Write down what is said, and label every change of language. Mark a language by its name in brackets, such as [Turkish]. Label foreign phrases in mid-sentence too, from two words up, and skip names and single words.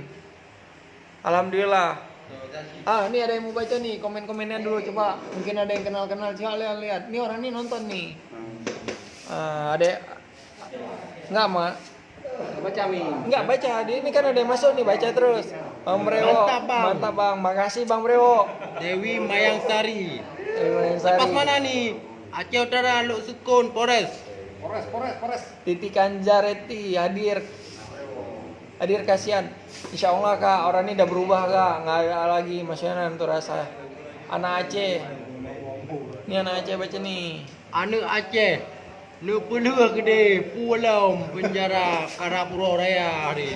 [Indonesian] Alhamdulillah. Ini ada yang mau baca nih, komen-komennya dulu coba. Mungkin ada yang kenal-kenal, coba lihat. Ini orang ini nonton nih. Ada nggak mak? Baca Mi. Nggak baca, ini kan ada yang masuk nih, baca terus. Bang Brewo, mantap Bang, makasih Bang Brewo. Dewi Mayang Sari. Sari. Pas mana nih? Aceh Utara, Luk Sukun, Polres. Titi Kanjareti hadir kasihan. [Arabic] إن شاء الله [Indonesian] Kak, orang ini udah berubah Kak, nggak ada lagi maksudnya untuk rasa anak Aceh. Ini anak Aceh baca nih. Anak Aceh. Nu peluh gede, pulau penjara Karapuro Raya hari.